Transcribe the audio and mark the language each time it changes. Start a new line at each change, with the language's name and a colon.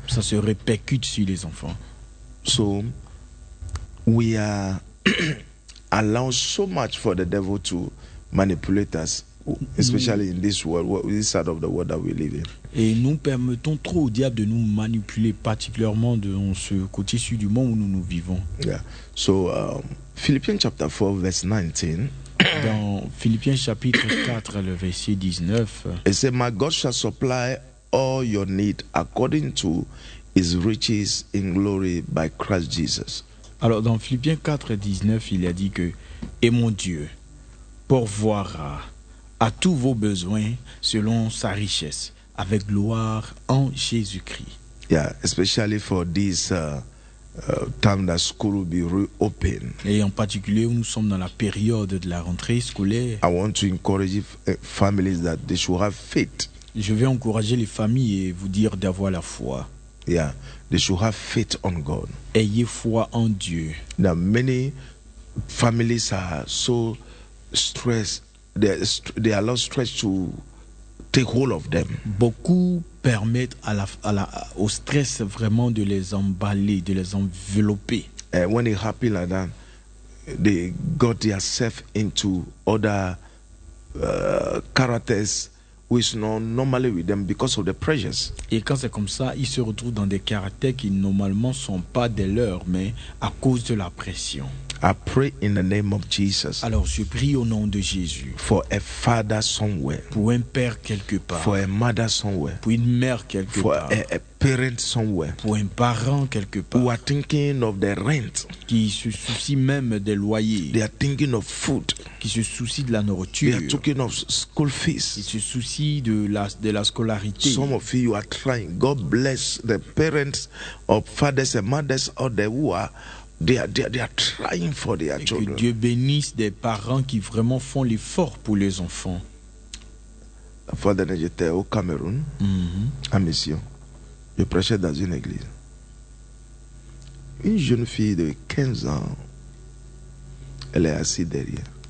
French: Ça se répercute sur les enfants.
English: So, we are allowing so much for the devil to manipulate us, especially in this world, this side of the world that we live in.
French: Et nous permettons trop au diable de nous manipuler, particulièrement dans ce côté sud du monde où nous vivons.
English: Yeah. So, Philippians chapter 4, verse 19.
French: Dans Philippiens chapitre 4, le verset 19.
English: It says, my God shall supply all your need according to his riches in glory by Christ Jesus.
French: Alors dans Philippiens 4, 19, il a dit que, et mon Dieu pourvoira à tous vos besoins selon sa richesse, avec gloire en Jésus-Christ.
English: Yeah, especially for this... time that school will be reopened.
French: Et en particulier, nous sommes dans la période de la rentrée scolaire.
English: I want to encourage families that they should have faith.
French: Je vais encourager les familles et vous dire d'avoir la foi.
English: Yeah, they should have faith on God.
French: Ayez foi en Dieu.
English: Now many families are so stressed. They are lot stressed to take hold of them.
French: Beaucoup permettre au stress vraiment de les emballer, de les envelopper.
English: When it happens like that, they got themselves into other characters which not normally with them because of the pressures.
French: Et quand c'est comme ça, ils se retrouvent dans des caractères qui normalement sont pas des leurs, mais à cause de la pression.
English: I pray in the name of Jesus.
French: Alors je prie au nom de Jésus.
English: For a father somewhere.
French: Pour un père quelque part.
English: For a mother somewhere.
French: Pour une mère quelque
English: for
French: part.
English: For a parent somewhere.
French: Pour un parent quelque part.
English: Who are thinking of the rent.
French: Qui se soucient même des loyers.
English: They are thinking of food.
French: Qui se soucient de la nourriture.
English: They are thinking of school fees.
French: Qui se soucient de la scolarité.
English: Some of you are crying. God bless the parents of fathers and mothers out there who are. They are trying for their
French: et
English: children.
French: Que Dieu bénisse des parents qui vraiment font l'effort pour les enfants. Father, j'étais au Cameroun, à mission. Je prêchais dans une église. Une jeune fille de 15 ans, elle est assise derrière.